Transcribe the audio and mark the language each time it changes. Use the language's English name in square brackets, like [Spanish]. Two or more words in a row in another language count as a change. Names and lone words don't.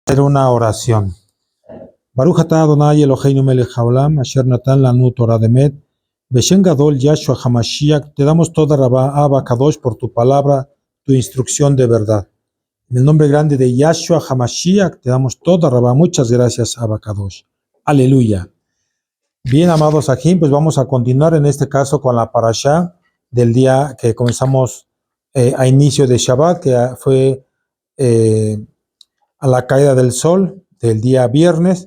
[Spanish] Hacer una oración. [Hebrew] ברוך אתה אדוני אלוהינו מלך העולם, אשר נתן לנו תורה דמת, בשם גדול ישוע המשיח, [Spanish] te damos [Hebrew] תודה רבה אבא קדוש [Spanish] por tu palabra, tu instrucción de verdad. En el nombre grande de Yahshua HaMashiach, te damos [Hebrew] תודה רבה. [Spanish] Muchas gracias, [Hebrew] אבא קדוש. [Spanish] Aleluya. Bien, amados Ajim, pues vamos a continuar en este caso con la parashá del día que comenzamos a inicio de Shabbat, que fue a la caída del sol del día viernes.